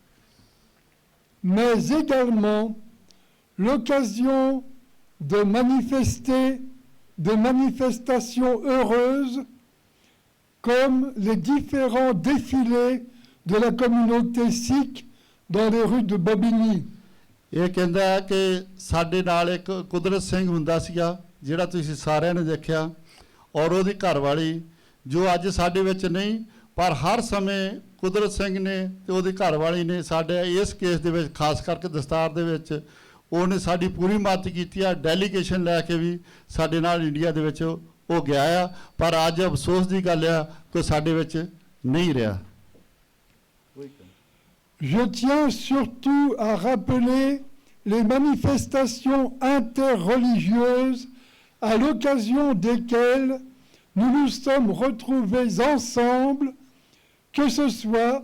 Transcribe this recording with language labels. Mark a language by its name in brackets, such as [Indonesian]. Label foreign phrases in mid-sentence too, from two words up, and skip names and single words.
[French] Mais également l'occasion de manifester des manifestations heureuses comme les différents défilés de la communauté sikh dans les rues de Bobigny. [Punjabi] ਇਹ ਕਹਿੰਦਾ ਹੈ ਕਿ ਸਾਡੇ ਨਾਲ ਇੱਕ ਕੁਦਰਤ ਸਿੰਘ ਹੁੰਦਾ ਸੀਗਾ ਜਿਹੜਾ ਤੁਸੀਂ ਸਾਰਿਆਂ ਨੇ ਦੇਖਿਆ ਔਰ ਉਹਦੀ ਘਰਵਾਲੀ ਜੋ ਅੱਜ ਸਾਡੇ ਵਿੱਚ ਨਹੀਂ ਪਰ ਹਰ ਸਮੇਂ ਕੁਦਰਤ ਸਿੰਘ ਨੇ ਤੇ ਉਹਦੀ ਘਰਵਾਲੀ ਨੇ ਸਾਡੇ ਇਸ ਕੇਸ ਦੇ ਵਿੱਚ ਖਾਸ ਕਰਕੇ ਦਸਤਾਰ ਦੇ ਵਿੱਚ ਉਹਨੇ ਸਾਡੀ ਪੂਰੀ ਮਦਦ ਕੀਤੀ ਆ। ਡੈਲੀਗੇਸ਼ਨ ਲੈ ਕੇ ਵੀ ਸਾਡੇ ਨਾਲ ਇੰਡੀਆ ਦੇ ਵਿੱਚ ਉਹ ਗਿਆ ਆ ਪਰ ਅੱਜ ਅਫਸੋਸ ਦੀ ਗੱਲ ਆ ਕਿ ਸਾਡੇ ਵਿੱਚ ਨਹੀਂ ਰਿਹਾ। [French] Je tiens surtout à rappeler les manifestations interreligieuses à l'occasion desquelles nous nous sommes retrouvés ensemble, que ce soit